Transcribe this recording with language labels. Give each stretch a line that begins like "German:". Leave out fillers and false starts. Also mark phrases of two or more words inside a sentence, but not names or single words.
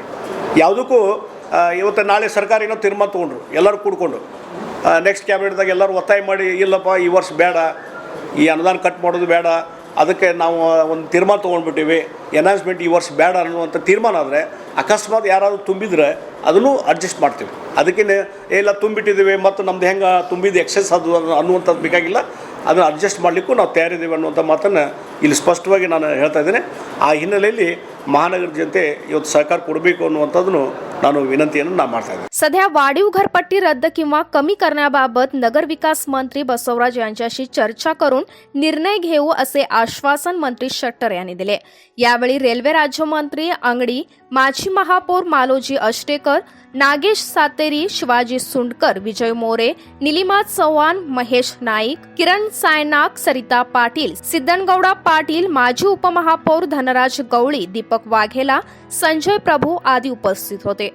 Kannada: ಯಾವುದಕ್ಕೂ ಇವತ್ತು ನಾಳೆ ಸರ್ಕಾರ ಏನೋ ತೀರ್ಮಾನ ತೊಗೊಂಡ್ರು ಎಲ್ಲರೂ ಕೂಡ್ಕೊಂಡು
English: next cabinetದಾಗ
Kannada: ಎಲ್ಲರೂ ಒತ್ತಾಯ ಮಾಡಿ, ಇಲ್ಲಪ್ಪ ಈ ವರ್ಷ ಬೇಡ, ಈ ಅನುದಾನ ಕಟ್ ಮಾಡೋದು ಬೇಡ, ಅದಕ್ಕೆ ನಾವು ಒಂದು ತೀರ್ಮಾನ ತೊಗೊಂಡ್ಬಿಟ್ಟಿವಿ, ಎನ್ಹಾನ್ಸ್ಮೆಂಟ್ ಈ ವರ್ಷ ಬೇಡ ಅನ್ನುವಂಥ ತೀರ್ಮಾನ ಆದರೆ ಅಕಸ್ಮಾತ್ ಯಾರಾದರೂ ತುಂಬಿದರೆ ಅದನ್ನು ಅಡ್ಜಸ್ಟ್ ಮಾಡ್ತೀವಿ. ಅದಕ್ಕೆ ಎಲ್ಲ ತುಂಬಿಟ್ಟಿದ್ದೀವಿ ಮತ್ತು ನಮ್ದು ಹೆಂಗೆ ತುಂಬಿದ್ದು ಎಕ್ಸೆಸ್ ಅದು ಅನ್ನುವಂಥದ್ದು ಬೇಕಾಗಿಲ್ಲ, ಅದನ್ನು ಅಡ್ಜಸ್ಟ್ ಮಾಡಲಿಕ್ಕೂ ನಾವು ತಯಾರಿದ್ದೀವಿ ಅನ್ನುವಂಥ ಮಾತನ್ನು ಇಲ್ಲಿ ಸ್ಪಷ್ಟವಾಗಿ ನಾನು ಹೇಳ್ತಾ ಇದ್ದೇನೆ. ಆ ಹಿನ್ನೆಲೆಯಲ್ಲಿ
Marathi: महानगर जनते
Kannada: ಇವತ್ತು सहकार ಕೊಡಬೇಕು ಅನ್ನುವಂಥದ್ದನ್ನು ನಾನು ವಿನಂತಿಯನ್ನು ನಾನು ಮಾಡ್ತಾ ಇದ್ದೇನೆ.
Marathi: सध्या वाढीव घरपट्टी रद्द किंवा कमी करण्याबाबत नगर विकास मंत्री बसवराज यांच्याशी चर्चा करून निर्णय घेऊ असे आश्वासन मंत्री शेट्टर यांनी दिले. यावेळी रेल्वे राज्यमंत्री अंगडी, माजी महापौर मालोजी अष्टेकर, नागेश सातेरी, शिवाजी सुंडकर, विजय मोरे, निलिमा चव्हाण, महेश नाईक, किरण सायनाक, सरिता पाटील, सिद्धनगौडा पाटील, माजी उपमहापौर धनराज गवळी, दीपक वाघेला, संजय प्रभू आदी उपस्थित होते.